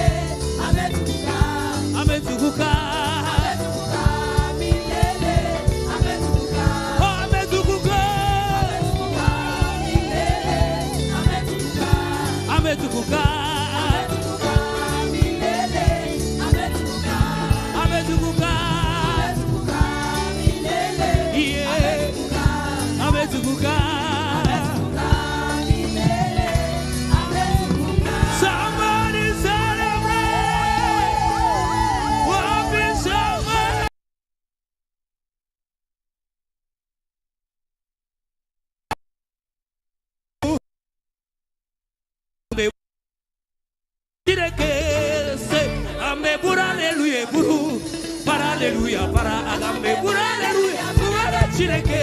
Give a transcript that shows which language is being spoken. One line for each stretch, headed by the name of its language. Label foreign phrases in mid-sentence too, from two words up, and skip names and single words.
Swahili: ametukuka, ametukuka, ametukuka milele, ametukuka, oh ametukuka, ametukuka milele, ametukuka, ametukuka, ametukuka milele, ametukuka, ametukuka, ametukuka milele, yeah, ametukuka, ametukuka milele, ametukuka.
English: Somebody celebrate.
Swahili: Wapi somebody. Amebura aleluya buru para aleluya para agambe bura aleluya bura chireke